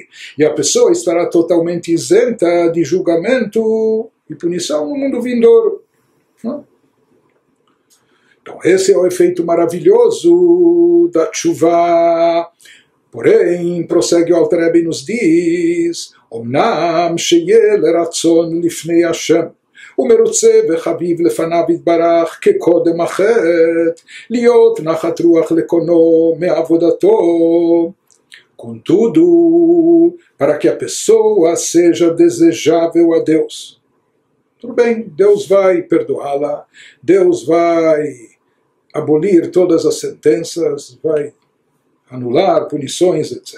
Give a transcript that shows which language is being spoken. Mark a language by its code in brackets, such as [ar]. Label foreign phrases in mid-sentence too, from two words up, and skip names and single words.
[pt] E a pessoa estará totalmente isenta de julgamento e punição no mundo vindouro. Então esse é o efeito maravilhoso da tshuva. Porém, prossegue o Alter Rebbe e nos diz, [he] אמנם שיהיה לרצון לפני השם, ומרוצה וחביב לפניו יתברך כקודם החטא, להיות נחת רוח לקונו מעבודתו. [pt] Contudo, para que a pessoa seja desejável a Deus. Tudo bem, Deus vai perdoá-la, Deus vai abolir todas as sentenças, vai anular punições, etc.